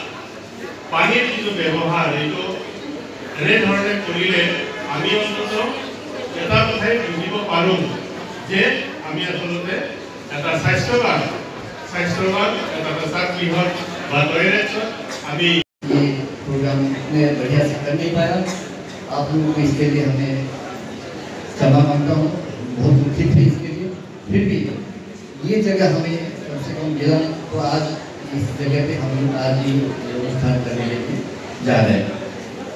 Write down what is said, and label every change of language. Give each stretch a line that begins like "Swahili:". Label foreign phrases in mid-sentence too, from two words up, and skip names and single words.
Assamese: পানীৰ যিটো ব্যৱহাৰ এইটো এনেধৰণে কৰিলে আমি অন্তত এটা কথাই বুজিব পাৰোঁ যে আমি আচলতে এটা স্বাস্থ্যৱান এটা পেচাব গৃহত বা টয়লেটত আমি
Hindi: प्रोग्राम में बढ़िया से कर नहीं पाया। आप लोगों को इसके लिए हमें क्षमा मांगता हूँ, बहुत दुखी थे इसके लिए। फिर भी ये जगह हमें कम से कम मिला, तो आज इस जगह पे हम लोग आज ही অনুষ্ঠান करने लेके जा रहे हैं।